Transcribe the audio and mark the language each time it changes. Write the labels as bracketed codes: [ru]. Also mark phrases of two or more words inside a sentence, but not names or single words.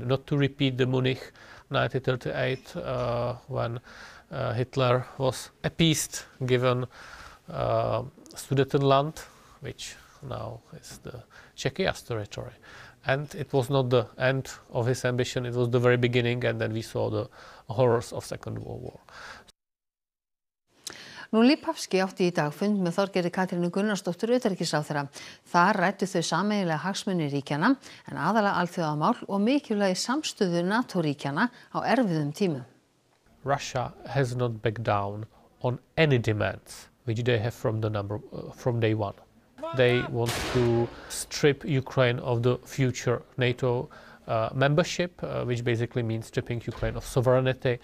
[en] Not to repeat the Munich 1938 when Hitler was appeased, given Sudetenland, which now is the Czechia territory. And it was not the end of his ambition, it was the very beginning, and then we saw the horrors of Second World War. [is] Nú Lipavski átti í dag fund með Þorgerði Katrínu Gunnarsdóttur utanríkisráðherra. Þar ræddu þau sameiginlega hagsmuni ríkjanna en aðalega alþjóðamál og mikilvægi samstöðu NATO-ríkjanna á erfiðum tímum. [en] Russia has not backed down on any demands which they have from day one. They want to strip Ukraine of the future NATO membership, which basically means stripping Ukraine of sovereignty.